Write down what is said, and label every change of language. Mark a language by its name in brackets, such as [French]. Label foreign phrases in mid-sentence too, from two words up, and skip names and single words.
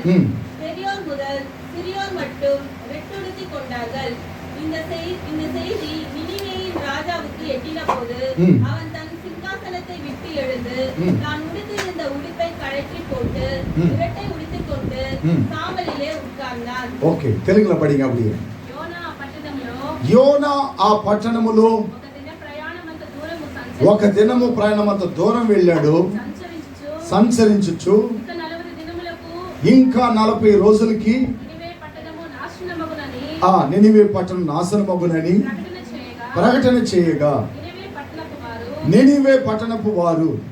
[Tamil] பெரியோர் முதல் சிறியோர் மட்டும் வெட்டுடுத்தி கொண்டார்கள். இந்த செய்தி நினிவேயின் ராஜாவுக்கு எட்டின போது அவன் தன் சிங்காசனத்தை விட்டு எழுந்து தான் உடுத்திருந்த உடுப்பை கழற்றி போட்டு இரட்டை உடுத்திக் கொண்டு சாம்பலிலே உட்கார்ந்தான். ఓకే, తెలుగులో படிங்க அப்படியே. [Telugu] యోనా ఆ పట్టణములో ఒక దినము ప్రయాణమంత దూరం వెళ్ళాడు. సంచరించుచు ఇంకా 40 రోజులకి నినివే పట్టణం నాశనమగునని ప్రకటన చేయగా నినివే పట్టణపు వారు